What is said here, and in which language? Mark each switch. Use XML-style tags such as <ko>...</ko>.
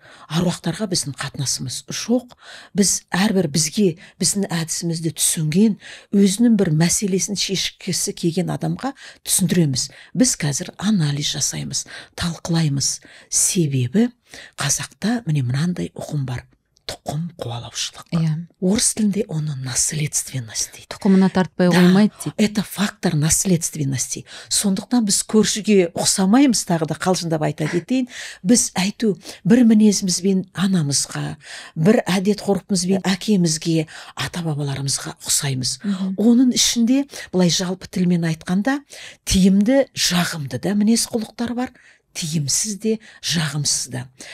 <kk>аруақтарға біздің қатынасымыз жоқ. Біз әрбір бізге біздің әдісімізді түсінген, өзінің бір мәселесін шешкісі келген адамға түсіндіреміз. Біз қазір анализ жасаймыз, талқылаймыз. Себебі қазақта міне мынандай ұғым бар: тұқым қуалаушылық. Орыс тілінде оны наследственность дейді. Тұқымына тартпай қоймайды дейді.</kk> <ru>Это фактор наследственности.</ru> <kk>Сондықтан біз көршіге ұқсамаймыз, тағы да қалжыңдап айта кетейін. Біз айту бір мінезімізбен анамызға, бір әдет ғұрпымызбен әкемізге, ата-бабаларымызға ұқсаймыз. Оның ішінде былай жалпы тілмен айтқанда тиімді, жағымды да мінез құлықтар бар, тиімсіз де, жағымсыз да.</kk>